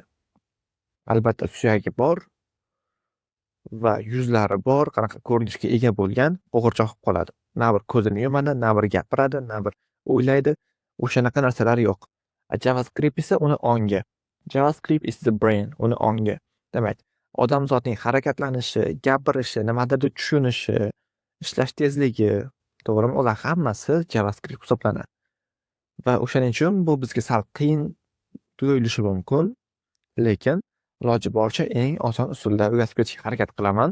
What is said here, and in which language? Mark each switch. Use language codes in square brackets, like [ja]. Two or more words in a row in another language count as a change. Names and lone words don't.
[uz] Albatta suyagi bor va yuzlari bor, qanaqa ko'rinishga ega bo'lgan qo'g'irchoq bo'lib qoladi. Na bir ko'zini yumadi, na bir gapiradi, na bir o'ylaydi. O'shanaqa narsalar yo'q. JavaScript esa uni ongi. [en] JavaScript is the brain, [uz] uni ongi. Demak, odamzodning harakatlanishi, gapirishi, nimadirni tushunishi, ishlash tezligi, to'g'rimi? Ular hammasi JavaScript hisoblanadi. Va o'shaning uchun bu bizga sal qiyin tuyulishi mumkin, lekin iloji boricha eng oson usulda o'rgatib ketishga harakat qilaman.